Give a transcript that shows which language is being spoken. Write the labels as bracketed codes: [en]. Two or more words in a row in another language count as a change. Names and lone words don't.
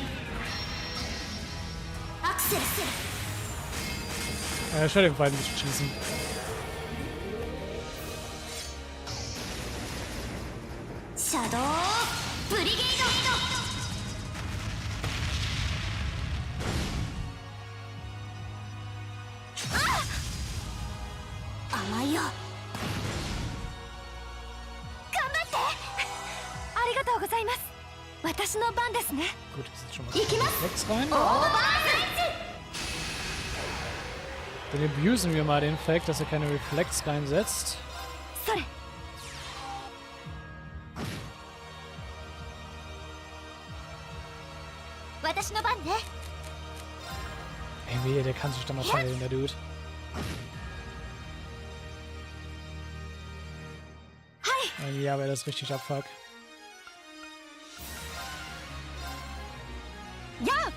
[ja] アクセル。 [de] Ich werde den Fight nicht schießen. Shadow Brigade. [ja] 甘いよ。ありがとうございます。私の番ですね。 [de] Gut, das ist schon mal Reflex rein. Dann abusen wir mal den Fact, dass er keine Reflex reinsetzt. [ja] それ。私の番ね。 [de] Ey, wehe, der kann sich doch mal teilen, der Dude. Ja, wäre das richtig abfuck. Ja!